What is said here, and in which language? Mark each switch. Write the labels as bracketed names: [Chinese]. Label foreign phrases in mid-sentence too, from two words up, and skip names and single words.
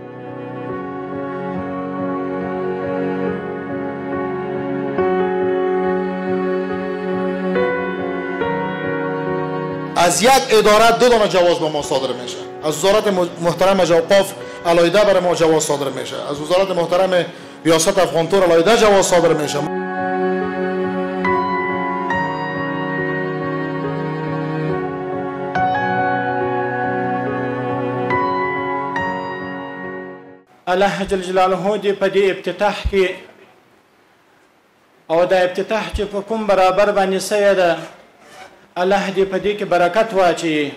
[Persian] از یک اداره 2 دانه جواز به ما صادر میشه. از وزارت محترم اوقاف علیحده برای ما جواز صادر میشه. از وزارت محترم ریاست افغانتور علیحده جواز صادر میشه. [Pashto] الله جل جلاله دې په دې افتتاح کې او د افتتاح چې په کوم برابر باندې سوی ده، الله دې په دې کې برکت واچوي.